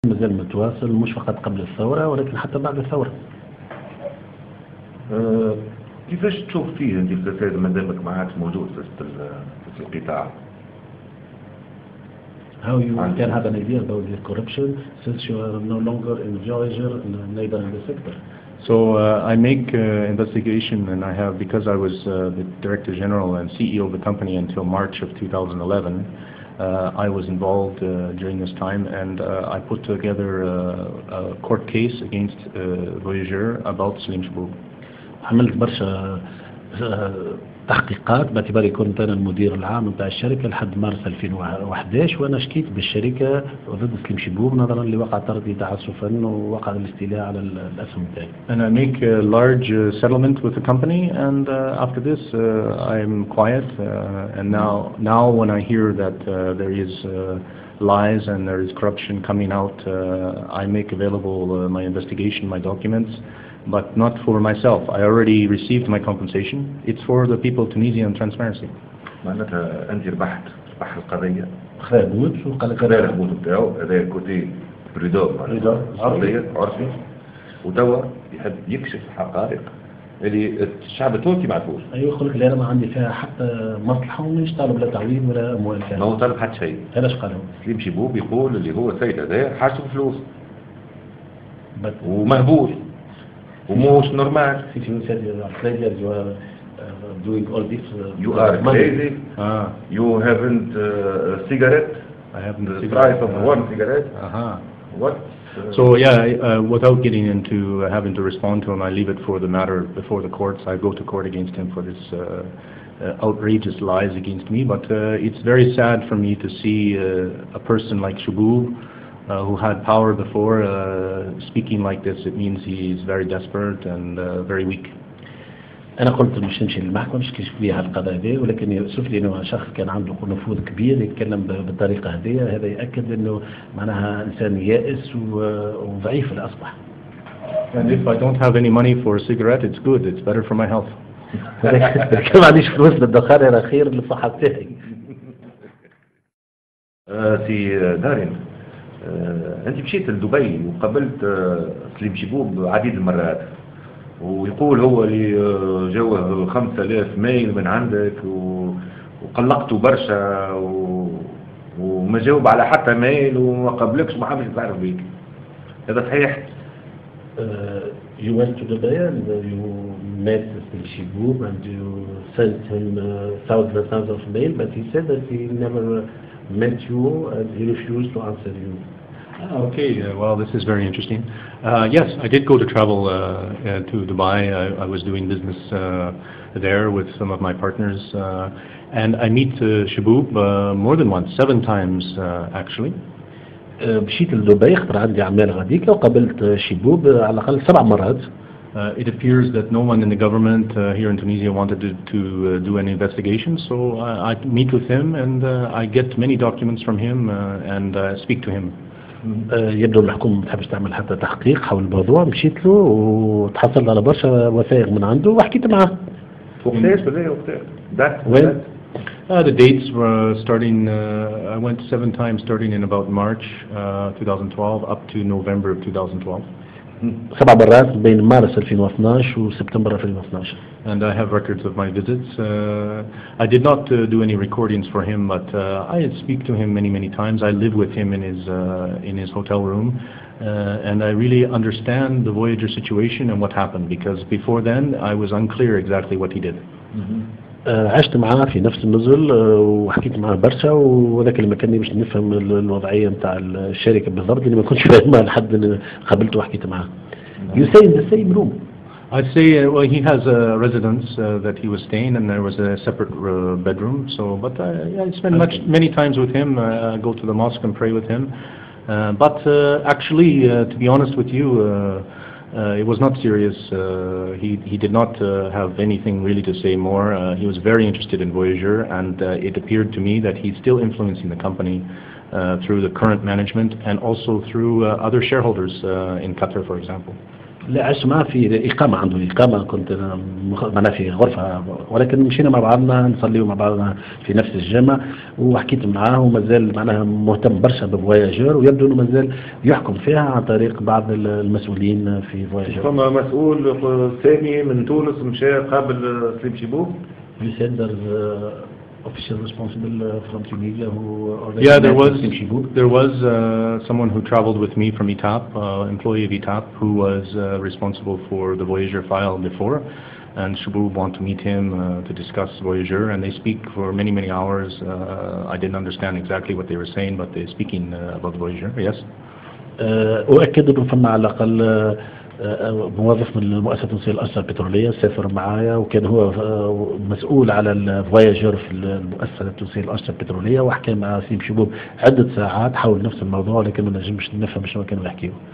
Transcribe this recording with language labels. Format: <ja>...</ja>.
<ar>مازال متواصل مش فقط قبل الثورة ولكن حتى بعد الثورة. كيفاش تشوف فيه انت الفساد ما دامك ما عادش موجود في القطاع؟</ar> <en>How you can have an idea about the corruption since you are no longer in Voyager, neither in the sector? So I make investigation, and I have, because I was the Director General and CEO of the company until March of 2011. I was involved during this time, and I put together a court case against Voyager about Salim Cheboub.</en> <ar>عملت برشا تحقيقات باعتباري كنت انا المدير العام نتاع الشركه لحد مارس 2011 وانا شكيت بالشركه ضد سليم شبوب نظرا لوقع طردي تعسفا ووقع الاستيلاء على الاسهم تاعي.</ar> <en>And I make a large settlement with the company, and after this I'm quiet. And now when I hear that there is lies and there is corruption coming out, I make available my investigation, my documents. But not for myself. I already received my compensation. It's for the people of Tunisia and transparency.</en> <ar>معناتها أنت ربح القضية. خذ موت وقال لك خذ الموت بتاعه هذا كوتي بريدور عرفي وتوا يحب يكشف حقائق اللي الشعب التونسي ما عرفوش. أيوة يقول لك أنا ما عندي فيها حتى مصلحة ومش طالب لا تعويض ولا أموال فيها. ما هو طالب حتى شيء. علاش قالوا؟ سليم شبوب يقول اللي هو السيد هذا حاجته فلوس. ومهبول. ومش normal.</ar> <en>If you said you are crazy, you are doing all this. You are crazy. You haven't cigarette. I haven't. The price of one cigarette. What? So yeah, without getting into having to respond to him, I leave it for the matter before the courts. I go to court against him for this outrageous lies against me. But it's very sad for me to see a person like Cheboub, who had power before, speaking like this. It means he's very desperate and very weak.</en> <ar>أنا قلت مش نمشي للمحكمة مش كشف لي على القضايا هذه ولكن يوصف لي إنه شخص كان عنده نفوذ كبير يتكلم بالطريقة هذه هذا يأكد إنه معناها إنسان يائس وضعيف الأصبح.</ar> <en>And if I don't have any money for a cigarette, it's good. It's better for my health.</en> <ar>ما عنديش فلوس للدخان أنا خير للصحة بتاعي. سي دارين. أنت مشيت لدبي وقابلت سليم شبوب عديد المرات ويقول هو اللي جوه 5000 ميل من عندك وقلقته برشا وما جاوب على حتى ميل وما قابلكش وما حابش يتعرف بيك. هذا صحيح؟</ar> <en>You went to Dubai and you met Slim Cheboub and you sent him thousands and thousands of mail, but he said that he never met you and he refused to answer you. Okay, well, this is very interesting. Yes, I did go to travel to Dubai. I was doing business there with some of my partners, and I meet Cheboub more than once, 7 times actually.</en> <ar>مشيت لدبي خطر عندي أعمال غاديك وقابلت شبوب على الأقل 7 مرات.</ar> <en>It appears that no one in the government here in Tunisia wanted to do an investigation, so I meet with him and I get many documents from him and speak to him.</en> <ar>يبدو الحكومة ما تحبش تعمل حتى تحقيق حول الموضوع مشيت له وتحصلت على برشا وثائق من عنده وحكيت معاه. وقتاش بدأ وين؟</ar> <en>The dates were starting, I went 7 times starting in about March 2012 up to November of 2012.</en> <ar>7 مرات بين مارس 2012 وسبتمبر 2012.</ar> <en>And I have records of my visits. I did not do any recordings for him, but I speak to him many times. I live with him in his hotel room, and I really understand the Voyager situation and what happened, because before then I was unclear exactly what he did.</en> <ar>عشت معاه في نفس النزل وحكيت معاه برشا وذاك اللي مكانني باش نفهم الوضعيه نتاع الشركه بالضبط اللي ما كنتش فاهمها لحد قابلته وحكيت معاه.</ar> <en>You say in the same room. I say well, he has a residence that he was staying, and there was a separate bedroom. So, but I spend many times with him. I go to the mosque and pray with him. But actually, to be honest with you. It was not serious. He did not have anything really to say more. He was very interested in Voyager, and it appeared to me that he's still influencing the company through the current management and also through other shareholders in Qatar, for example.</en> <ar>لا عشت معاه في إقامة، عنده إقامة، كنت أنا معنا في غرفة، ولكن مشينا مع بعضنا نصلي مع بعضنا في نفس الجامع، وحكيت معاه ومازال معناها مهتم برشا بفواياجور، ويبدو أنه مازال يحكم فيها عن طريق بعض المسؤولين في فواياجور. فما مسؤول ثاني من تونس مشى قابل سليم شيبوب.</ar> <en>You said there's official responsible from Tunisia who already Yeah, met Slim Chiboub. there was someone who traveled with me from ETAP, employee of ETAP, who was responsible for the Voyager file before, and Chiboub wanted to meet him to discuss Voyager, and they speak for many hours. I didn't understand exactly what they were saying, but they're speaking about Voyager, yes.</en> <ar>أؤكد أنه فما على الأقل موظف من المؤسسة التونسية للأشجار البترولية سافر معايا، وكان هو مسؤول على الفواياجور في المؤسسة التونسية للأشجار البترولية، وحكى مع سليم شيبوب عدة ساعات حول نفس الموضوع، لكن ما نجمش نفهم شنو كانوا يحكيوا.</ar>